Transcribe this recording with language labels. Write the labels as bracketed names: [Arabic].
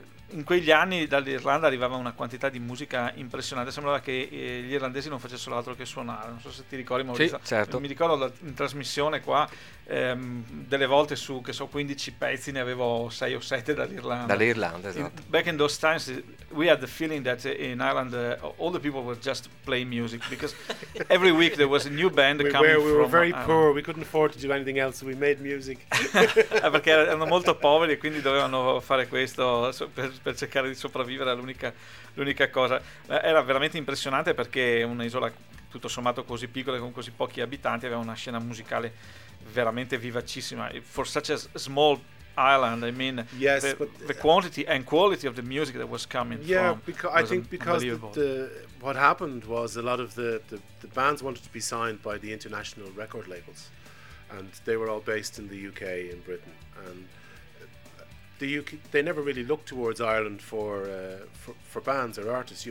[Italian] In quegli anni dall'Irlanda arrivava una quantità di musica impressionante, sembrava che gli irlandesi non facessero altro che suonare, non so se ti ricordi, Maurizio. Sì, certo. Mi ricordo in trasmissione qua delle volte su, che so, 15 pezzi ne avevo 6 o 7 dall'Irlanda. Dall'Irlanda, esatto. [English] Back in those times we had the feeling that in Ireland all the people were just playing music because every week there was a new band we were very poor, we couldn't afford to do anything else, so we made music. [Italian] Perché erano molto poveri e quindi dovevano fare questo per cercare di sopravvivere, l'unica cosa. Era veramente impressionante perché un'isola tutto sommato così piccola, con così pochi abitanti, aveva una scena musicale veramente vivacissima. [English] For such a small island, I mean, yes, the quantity and quality of the music that was coming, yeah, from, because I think because the what happened was a lot of the bands wanted to be signed by the international record labels, and they were all based in the UK and Britain, and the UK, they never really looked towards Ireland for bands or artists.